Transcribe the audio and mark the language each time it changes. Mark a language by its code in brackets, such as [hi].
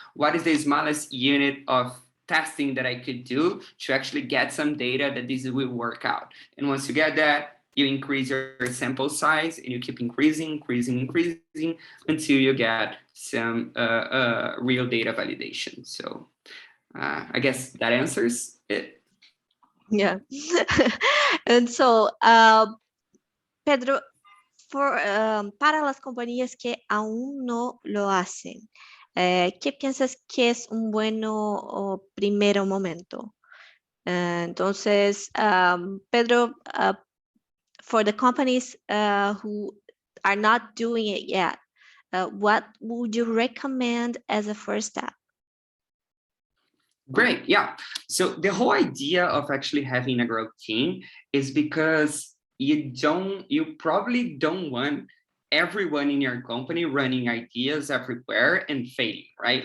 [en] What is the smallest unit of testing that I could do to actually get some data that this will work out? And once you get that, you increase your sample size and you keep increasing until you get some real data validation. So I guess that answers it. Yeah. [es] And so, Pedro, para las compañías que aún no lo hacen, ¿qué piensas que es un bueno primer momento? Entonces, [en] Pedro, for the companies who are not doing it yet, what would you recommend as a first step? Great, yeah. So the whole idea of actually having a growth team is because you probably don't want everyone in your company running ideas everywhere and failing, right?